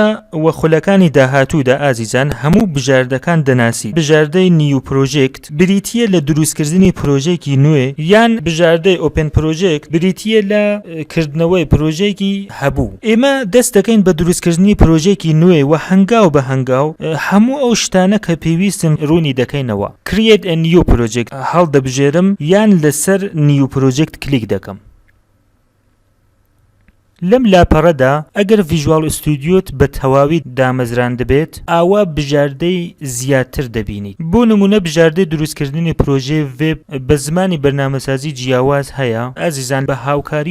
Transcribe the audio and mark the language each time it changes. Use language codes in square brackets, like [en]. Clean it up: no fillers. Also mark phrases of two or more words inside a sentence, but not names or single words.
[ckb] و خولەکانی داهاتوودا ئازیزان هەموو بژاردەکان دەناسی بژاردەی [en] new project [ckb] بریتیە لە دروستکردنی پرۆژێکی نوێ یان بژاردەی [en] open project [ckb] بریتیە لە کردنەوەی پرۆژێکی هەبوو ئێمە دەست دەکەین بە دروستکردنی پرۆژێکی نوێ و هەنگاو بە هەنگاو هەموو ئەو شتانە کە پێویستن ڕوونی دەکەینەوە [en] create a new project [ckb] هەڵدەبژێرم یان لەسەر [en] new project [ckb] کلیک دەکەم لەم لاپەڕەدا ئەگەر ویژوال ئستۆدیۆت بە تەواوی دامەزران دەبێت ئاوا بژاردەی زیاتر دەبینیت بۆ نمونە بژاردەی دروستکردنی پرۆژێ وێب بە زمانی بەرنامەسازی جیاواز هەیە ئازیزان بە هاوکاری